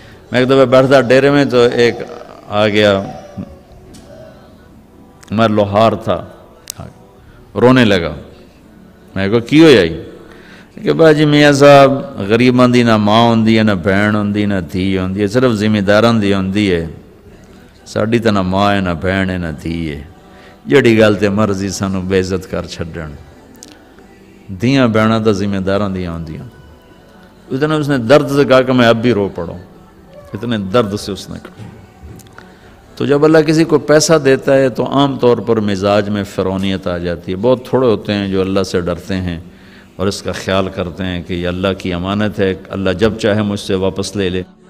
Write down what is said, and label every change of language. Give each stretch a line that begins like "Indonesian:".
Urdu: میں ایک دفعہ بیٹھتا ڈیرے میں تو ایک آ گیا، میں لوہار تھا، رونے لگا.
Punjabi: میں کہا کی ہویا کہ باجی میاں صاحب غریباں دی نہ ماں ہوندی ہے، نہ بہن ہوندی، نہ دھی ہوندی ہے، صرف ذمہ داراں دی ہوندی ہے. ساڈی تے نہ ماں ہے، نہ بہن ہے، نہ دھی ہے. جڑی گل تے مرضی سانو بے عزت کر چھڈن. دھیاں بہناں تا ذمہ داراں دیاں ہوندیاں.
Urdu: اتنا اس نے درد سے کہا کہ میں اب بھی رو پڑوں، اتنے درد سے اس نے کہا. تو جب اللہ کسی کو پیسہ دیتا ہے تو عام طور پر مزاج میں فرعونیت آ جاتی ہے. بہت تھوڑے ہوتے ہیں جو اللہ سے ڈرتے ہیں اور اس کا خیال کرتے ہیں کہ یہ اللہ کی امانت ہے، اللہ جب چاہے مجھ سے واپس لے لے.